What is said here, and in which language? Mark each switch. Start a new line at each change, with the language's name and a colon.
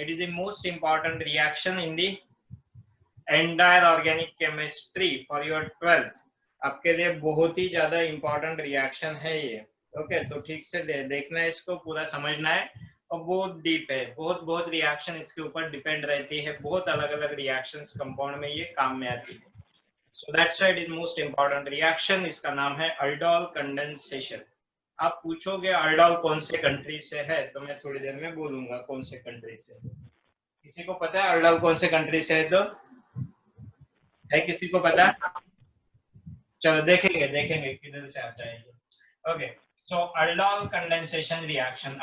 English: It is the most important reaction in the entire organic chemistry for your 12th।
Hindi: आपके लिए बहुत ही ज्यादा important reaction है ये। ओके, तो ठीक से देखना है, इसको पूरा समझना है। और बहुत डीप है, बहुत बहुत रिएक्शन इसके ऊपर डिपेंड रहती है, बहुत अलग अलग रिएक्शंस कंपाउंड में ये काम में आती है।
English: So that's why it is most important reaction।
Hindi: इसका नाम है अल्डोल कंडेंसेशन। आप पूछोगे अल्डोल कौन से कंट्री से है, तो मैं थोड़ी देर में बोलूंगा कौन से कंट्री से। किसी को पता है अल्डोल कौन से कंट्री से है? तो है किसी को पता? चलो देखेंगे देखेंगे किधर से आता है ये। ओके, सो अल्डोल कंडेंसेशन रिएक्शन।